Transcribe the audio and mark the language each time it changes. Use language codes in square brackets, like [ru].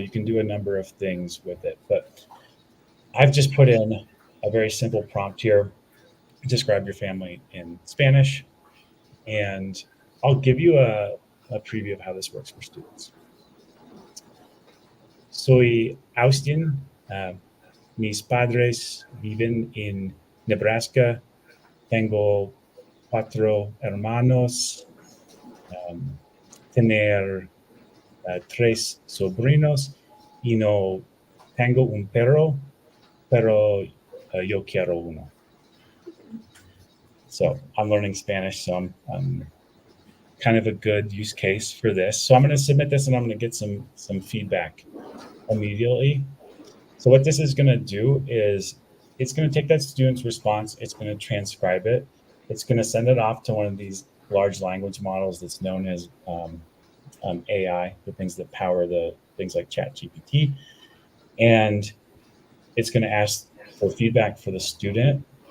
[en] You can do a number of things with it, but I've just put in a very simple prompt here. Describe your family in Spanish, and I'll give you a preview of how this works for students. [es] Soy Austin. Mis padres viven en Nebraska. Tengo 4 hermanos. Tener 3 sobrinos. Y no tengo un perro, pero yo quiero uno. [en] So I'm learning Spanish, so I'm kind of a good use case for this. So I'm going to submit this and I'm going to get some feedback immediately. So what this is going to do is it's going to take that student's response, it's going to transcribe it, it's going to send it off to one of these large language models that's known as AI, the things that power the things like ChatGPT, and it's going to ask for feedback for the student.